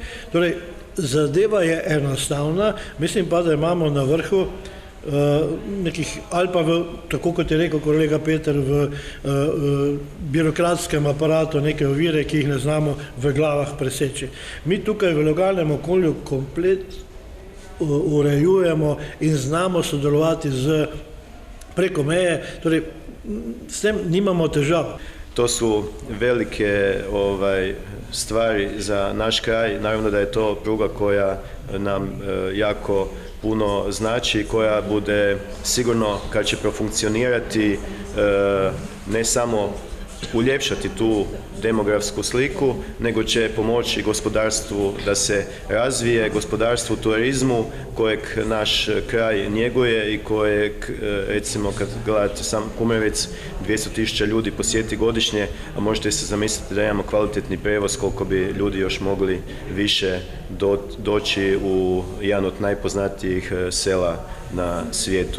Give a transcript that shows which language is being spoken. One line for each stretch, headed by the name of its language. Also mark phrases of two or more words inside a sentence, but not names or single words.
Slovenian: Torej, zadeva je enostavna, mislim pa, da imamo na vrhu nekih, ali pa tako kot je rekel kolega Peter, v birokratskem aparatu neke ovire, ki jih ne znamo v glavah preseči. Mi tukaj v lokalnem okolju komplet urejujemo in znamo sodelovati preko meje, torej s tem nimamo težav.
Croatian: To su velike stvari za naš kraj. Naravno da je to pruga koja nam jako puno znači, koja bude sigurno kad će profunkcionirati ne samo uljepšati tu demografsku sliku, nego će pomoći gospodarstvu da se razvije, gospodarstvu, turizmu kojeg naš kraj njeguje i kojeg, recimo kad gledate sam Kumrovec, 200.000 ljudi posjeti godišnje, a možete se zamisliti da imamo kvalitetni prevoz koliko bi ljudi još mogli više doći u jedan od najpoznatijih sela na svijetu.